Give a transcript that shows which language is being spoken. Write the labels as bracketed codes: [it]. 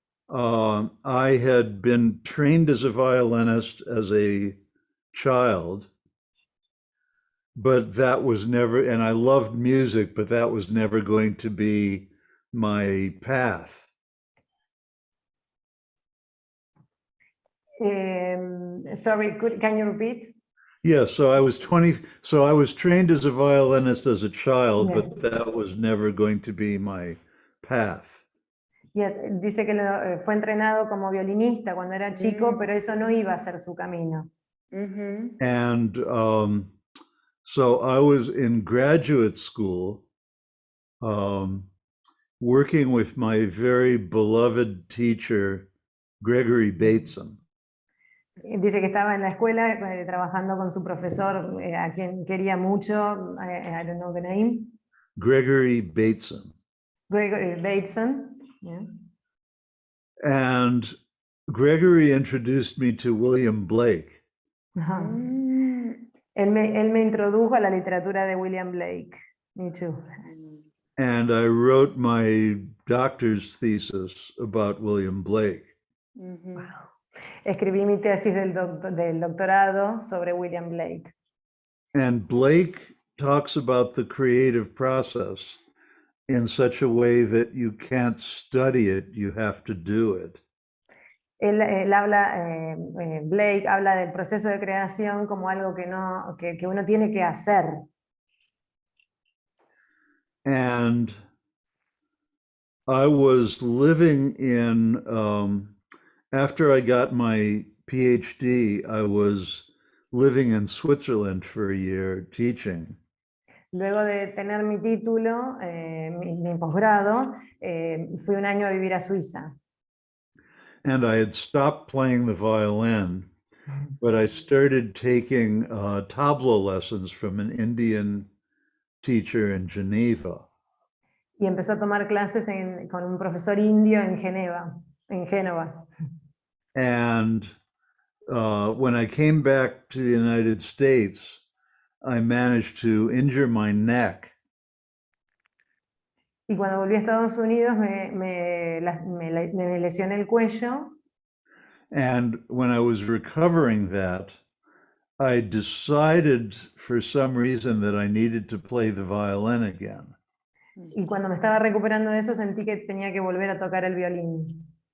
[en] I had been trained as a violinist as a child, but that was never, and I loved music, but that was never going to be my path. Sorry, can you repeat? Yeah, so I was trained as a violinist as a child, but that was never going to be my path. [es] Yes, dice que fue entrenado como violinista cuando era chico, pero eso no iba a ser su camino. [en] And so I was in graduate school, working with my very beloved teacher, Gregory Bateson. [es] Dice que estaba en la escuela trabajando con su profesor, a quien quería mucho. [en] I don't know the name. Gregory Bateson. Gregory Bateson. Yeah. And Gregory introduced me to William Blake. [es] Él me introdujo a la literatura de William Blake. [en] Me too. And I wrote my doctor's thesis about William Blake. [es] Wow. Escribí mi tesis del doctorado sobre William Blake. [en] And Blake talks about the creative process in such a way that you can't study it, you have to do it. [es] Él habla, Blake habla del proceso de creación como algo que uno tiene que hacer. [en] And I was living in, after I got my PhD, I was living in Switzerland for a year teaching. [es] Luego de tener mi título, mi posgrado, fui un año a vivir a Suiza. [en] And I had stopped playing the violin, but I started taking tabla lessons from an Indian teacher in Geneva. [es] Y empezó a tomar clases con un profesor indio en Génova. [en] And when I came back to the United States, I managed to injure my neck. [es] Y cuando volví a Estados Unidos me lesioné el cuello. [en] And when I was recovering that, I decided for some reason that I needed to play the violin again. [es] Y cuando me estaba recuperando de eso sentí que tenía que volver a tocar el violín.